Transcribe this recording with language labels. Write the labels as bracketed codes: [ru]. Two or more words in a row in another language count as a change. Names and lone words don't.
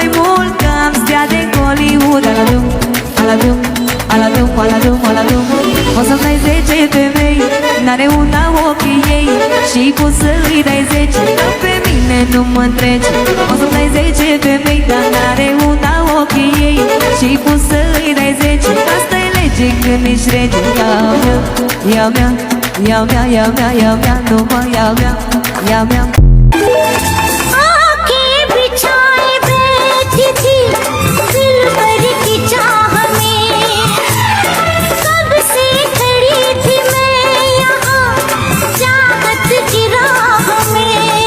[ro] mult Că am stea de Hollywood Aladum, aladum, aladum, aladum, aladum O să-mi dai 10 femei N-are una ochii ei Și cum să-i dai 10 Că pe mine nu mă întrece O să-mi dai 10 femei Dar n-are una ochii ei Și cum să-i dai 10 Asta-i lege când ești rege Ia mea, ia mea, ia mea, ia mea Numai ia mea, ia mea [hi] आके बिछाए बैठी थी दिलबर की चाह में कब से खड़ी थी मैं यहाँ चाहत की राह में